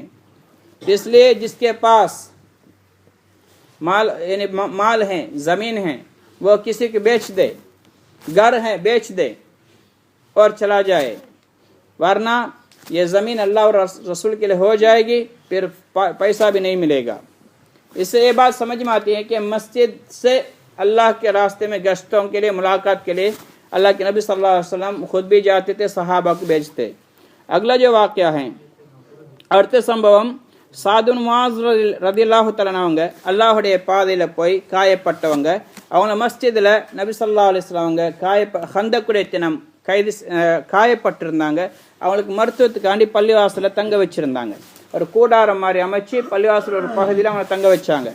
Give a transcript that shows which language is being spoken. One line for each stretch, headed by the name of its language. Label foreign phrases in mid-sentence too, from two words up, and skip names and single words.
Hindi: इसलिए जिसके पास माल यानी माल हैं, ज़मीन हैं, वो किसी को बेच दे, घर है बेच दे और चला जाए, वरना ये ज़मीन अल्लाह और रसूल के लिए हो जाएगी, फिर पैसा भी नहीं मिलेगा. इससे ये बात समझ में आती है कि मस्जिद से अल्लाह के रास्ते में गश्तों के लिए, मुलाकात के लिए अल्लाह के नबी
Arabic: صلى الله عليه وسلم
Hindi: खुद भी जाते थे, सहाबा को भेजते. अगला जो वाक़या है,
Tamil: அடுத்த சம்பவம், சாதுன் முஆஸ்
Arabic: رضي الله تعالى
Tamil: அவங்க அல்லாஹ்வுடைய பாதையில் போய் காயப்பட்டவங்க, அவங்க மஸ்ஜிதில் நபி
Arabic: صلى الله عليه وسلم
Tamil: அவங்க ஹந்தக்குடைய தினம் காயப்பட்டிருந்தாங்க. அவங்களுக்கு மருத்துவத்துக்காண்டி பள்ளிவாசலில் தங்க வச்சுருந்தாங்க. ஒரு கூடாரம் மாதிரி அமைச்சு பள்ளிவாசல் ஒரு பகுதியில் அவங்களை தங்க வச்சாங்க.